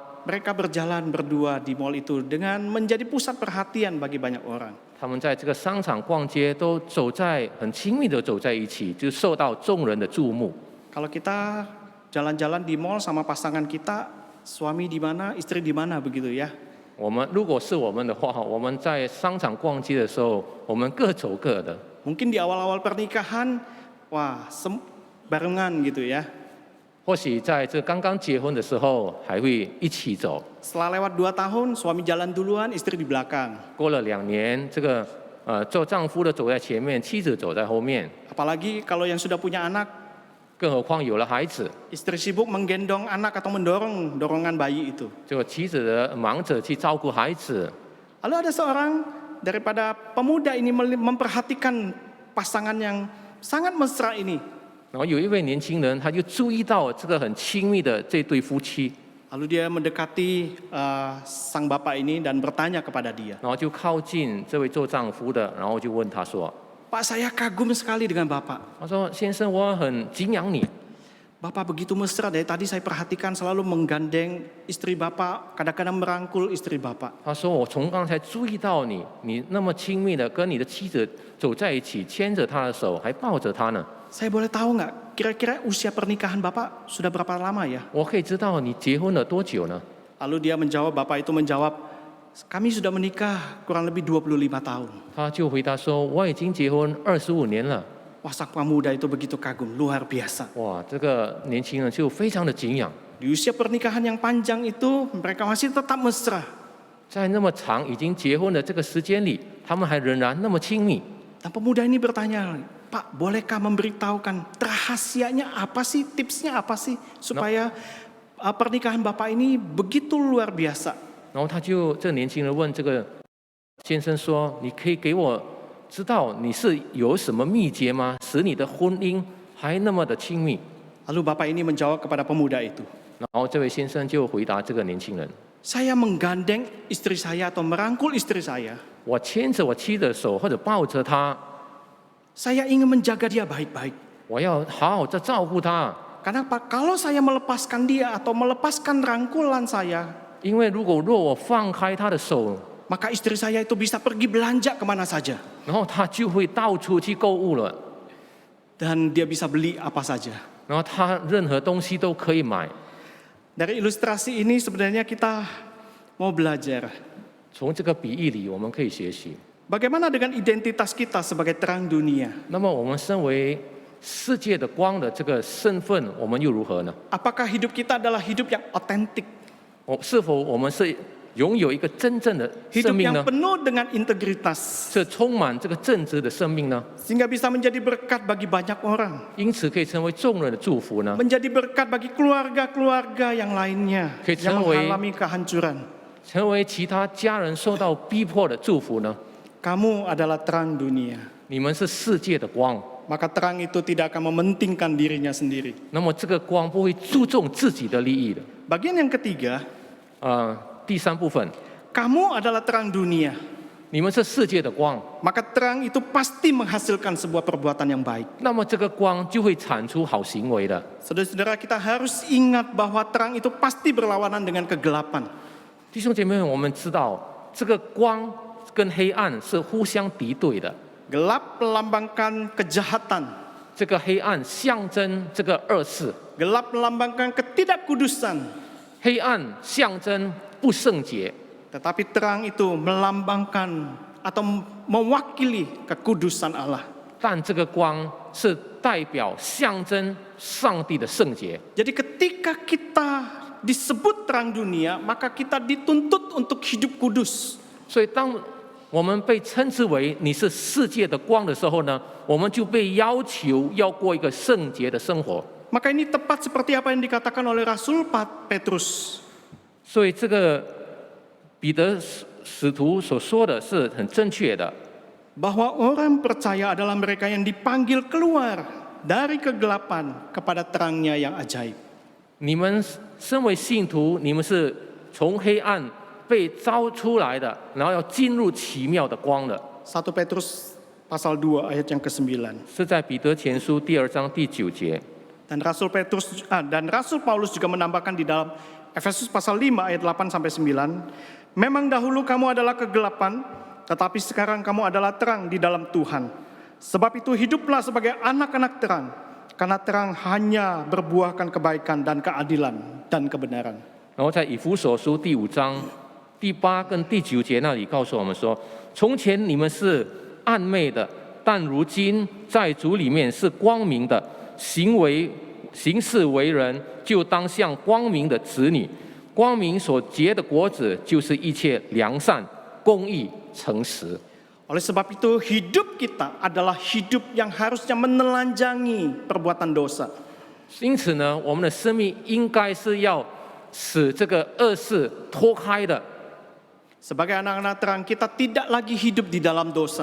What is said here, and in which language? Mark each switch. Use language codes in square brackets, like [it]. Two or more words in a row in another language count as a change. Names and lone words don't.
[id] Mereka berjalan berdua di mall itu dengan menjadi pusat perhatian bagi banyak orang. [zh] 他们在这个商场逛街，都走在很亲密的走在一起，就受到众人的注目。 [id] Kalau kita jalan-jalan di mall sama pasangan kita, suami di mana, istri di mana begitu ya. [zh] 我们如果是我们的话，我们在商场逛街的时候，我们各走各的。 [id] Mungkin di awal-awal pernikahan, wah barengan gitu ya. [zh] 或许在这刚刚结婚的时候，还会一起走。 [id] Setelah lewat 2 tahun, suami jalan duluan, istri di belakang. [zh] 过了2年，这个做丈夫的走在前面，妻子走在后面。 [id] Apalagi kalau yang sudah punya anak, [zh] 更何况有了孩子， [id] istri sibuk menggendong anak atau mendorong dorongan bayi itu. [zh] 这个妻子的忙着去照顾孩子。 [id] Lalu ada seorang daripada pemuda ini memperhatikan pasangan yang sangat mesra ini. [zh] 然后有一位年轻人，他就注意到这个很亲密的这对夫妻， [id] Lalu dia mendekati sang bapak ini dan bertanya kepada dia. [zh] 然后就靠近这位做丈夫的，然后就问他说 [id] Pak, saya kagum sekali dengan bapak. [zh] 他说先生，我很敬仰你， [id] Bapak begitu mesra, dari tadi saya perhatikan selalu menggandeng istri bapak, kadang-kadang merangkul istri bapak. [zh] 他说我从刚才注意到你，你那么亲密的跟你的妻子走在一起，牵着她的手，还抱着她呢。 [id] Saya boleh tahu nggak, kira-kira usia pernikahan bapak sudah berapa lama ya? [zh] 我可以知道你结婚了多久呢？ [id] Lalu dia menjawab, bapak itu menjawab, kami sudah menikah kurang lebih 25 tahun. [zh] 他就回答说我已经结婚25年了。 [id] Wah, sang pemuda itu begitu kagum, luar biasa. [zh] 哇，这个年轻人就非常的敬仰， [id] Di usia pernikahan yang panjang itu, mereka masih tetap mesra. [zh] 在那么长已经结婚的这个时间里，他们还仍然那么亲密。 [id] Dan pemuda ini bertanya, Pak, bolehkah memberitahukan rahasianya apa sih, tipsnya apa sih, supaya pernikahan bapak ini begitu luar biasa? [zh] 然后这年轻人问这个先生说：“你可以给我知道你是有什么秘诀吗？使你的婚姻还那么的亲密？” [id] Lalu bapak ini menjawab kepada pemuda itu, [zh] 然后这位先生就回答这个年轻人 [id] saya menggandeng istri saya atau merangkul istri saya. [zh] 我牵着我妻子的手或者抱着她， [id] Saya ingin menjaga dia baik-baik. [zh] 我要好好的照顾她。 [id] Kenapa? Kalau saya melepaskan dia atau melepaskan rangkulan saya, [zh] 因为若我放开她的手， [id] maka istri saya itu bisa pergi belanja kemana saja. [zh] 然后她就会到处去购物了， [id] Dan dia bisa beli apa saja. [zh] 然后她任何东西都可以买。 [id] Dari ilustrasi ini sebenarnya kita mau belajar. [zh] 从这个比喻里，我们可以学习。 [id] Bagaimana dengan identitas kita sebagai terang dunia? [zh] 那么我们身为世界的光的这个身份，我们又如何呢？ [id] Apakah hidup kita adalah hidup yang otentik? [zh] 是否我们是拥有一个真正的生 [id] Hidup [zh] 命 [id] yang [zh] 呢？ [id] penuh dengan integritas. [zh] 是充满这个正直的生命呢？ [id] Sehingga bisa menjadi berkat bagi banyak orang. [zh] 因此可以成为众人的祝福呢？ [id] Menjadi berkat bagi keluarga-keluarga yang lainnya. Oke, Yang Cewek. mengalami kehancuran. [zh] 成为其他家人受到逼迫的祝福呢？ [id] Kamu adalah terang dunia. [zh] 你们是世界的光， [id] maka terang itu tidak akan mementingkan dirinya sendiri. [zh] 那么这个光不会注重自己的利益的。 [id] Bagian yang ketiga, [zh] 第三部分， [id] kamu adalah terang dunia, [zh] 你们是世界的光， [id] maka terang itu pasti menghasilkan sebuah perbuatan yang baik. [zh] 那么这个光就会产出好行为的。 [id] Saudara-saudara, kita harus ingat bahwa terang itu pasti berlawanan dengan kegelapan. [zh] 弟兄姐妹们，我们知道这个光跟黑暗是互相敌对的。 [id] Gelap melambangkan kejahatan, [zh] 这个黑暗象征这个恶事， [id] gelap melambangkan ketidakkudusan, [zh] 黑暗象征不圣洁， [id] tetapi terang itu melambangkan atau mewakili kekudusan Allah. [zh] 但这个光是代表象征上帝的圣洁。 [id] Jadi ketika kita disebut terang dunia, maka kita dituntut untuk hidup kudus. [zh] 所以当我们被称之为你是世界的光的时候呢，我们就被要求要过一个圣洁的生活。 [id] Maka ini tepat seperti apa yang dikatakan oleh Rasul Petrus. [zh] 所以这个彼得使徒所说的是很正确的。 [id] Bahwa orang percaya adalah mereka yang dipanggil keluar dari kegelapan kepada terangnya yang ajaib. [zh] 你们身为信徒，你们是从黑暗被招出来的，然后要进入奇妙的光的。 [id] 1 Petrus pasal 2 ayat yang ke-9. [zh] 是在彼得前书第2章第9节。 [id] Dan Rasul Paulus juga menambahkan di dalam Efesus pasal 5 ayat 8 sampai 9. Memang dahulu kamu adalah kegelapan, tetapi sekarang kamu adalah terang di dalam Tuhan. Sebab itu hiduplah sebagai anak-anak terang, karena terang hanya berbuahkan kebaikan dan keadilan dan kebenaran. [zh] 然后在以弗所书第5章第8跟第9节那里告诉我们说：从前你们是暗昧的，但如今在主里面是光明的。行事为人，就当像光明的子女。光明所结的果子，就是一切良善、公义、诚实。 [id] Oleh sebab itu hidup kita adalah hidup yang harusnya menelanjangi perbuatan dosa. [zh] 因此呢，我们的生命应该是要使这个恶事脱开的。 [id] Sebagai anak-anak terang, kita tidak lagi hidup di dalam dosa.